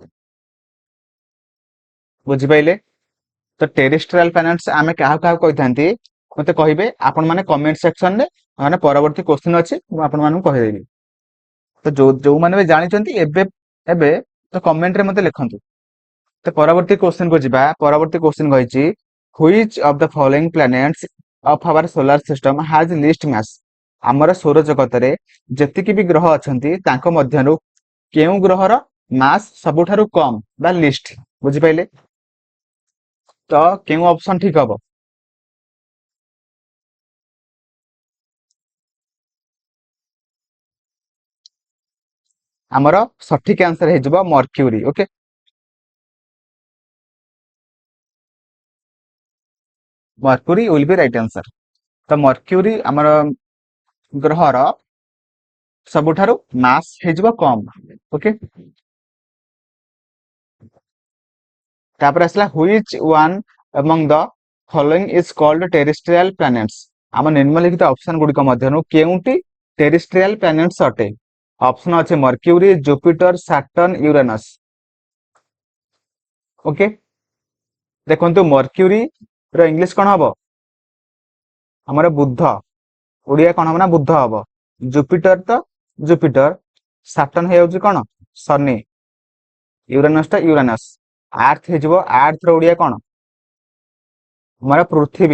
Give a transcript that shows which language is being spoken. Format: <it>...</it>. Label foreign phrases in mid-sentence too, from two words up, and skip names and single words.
<or>ବୁଝି ପାରିଲେ ତ</or> <en>terrestrial planets</en> <or>ଆମେ କାହା କାହା କହିଥାନ୍ତି ମତେ କହିବେ ଆପଣ ମାନେ କମେଣ୍ଟ ସେକସନ ରେ ମାନେ ପରବର୍ତ୍ତୀ କ୍ୱେଶ୍ଚନ ଅଛି ମୁଁ ଆପଣ ମାନଙ୍କୁ କହିଦେବି। ତ ଯୋ ମାନେ ବି ଜାଣିଛନ୍ତି ଏବେ ଏବେ ତ କମେଣ୍ଟ ରେ ମତେ ଲେଖନ୍ତୁ। ତ ପରବର୍ତ୍ତୀ କ୍ୱେଶ୍ଚନ କୁ ଯିବା। ପରବର୍ତ୍ତୀ କ୍ୱେଶ୍ଚନ କହୁଛି</or> <en>which of the following planets of our solar system has least mass.</en> <or>ଆମର ସୌର ଜଗତ ରେ ଯେତିକି ବି ଗ୍ରହ ଅଛନ୍ତି ତାଙ୍କ ମଧ୍ୟରୁ କେଉଁ ଗ୍ରହର ମାସ ସବୁଠାରୁ କମ ବା ଲିଷ୍ଟ। ବୁଝି ପାରିଲେ ତ କେଉଁ ଅପସନ ଠିକ ହେବ। ଆମର ସଠିକ ଆନସର ହେଇଯିବ ମର୍କ୍ୟୁରି।</or> <en>okay Mercury will be right answer.</en> <or>ତ ମର୍କ୍ୟୁରି ଆମର ଗ୍ରହର ସବୁଠାରୁ ମାସ ହେଇଯିବ କମ। ଓକେ ତାପରେ ଆସିଲା</or> <en>which one among the following is called terrestrial planets.</en> <or>ଆମ ନିମ୍ନଲିଖିତ ଅପସନ ଗୁଡ଼ି ମଧ୍ୟରୁ କେଉଁଟି</or> <en>terrestrial planets</en> <or>ଅଟେ। ଅପସନ ଅଛି ମର୍କ୍ୟୁରି ଜୁପିଟର ସାଟର୍ନ ୟୁରେନସ। ଓକେ ଦେଖନ୍ତୁ ମର୍କ୍ୟୁରି ର ଇଂଲିଶ କଣ ହେବ ଆମର ବୁଧ ଓଡ଼ିଆ କଣ ହେବ ନା ବୁଧ ହେବ। ଜୁପିଟର ତ ଜୁପିଟର ସାଟର୍ନ ହେଇ ହଉଛି କଣ ଶନି ୟୁରେନସ ତ ୟୁରେନସ ଆର୍ଥ ହେଇଯିବ ଆର୍ଥ ର ଓଡ଼ିଆ କଣ ଆମର ପୃଥ୍ୱୀ।</or>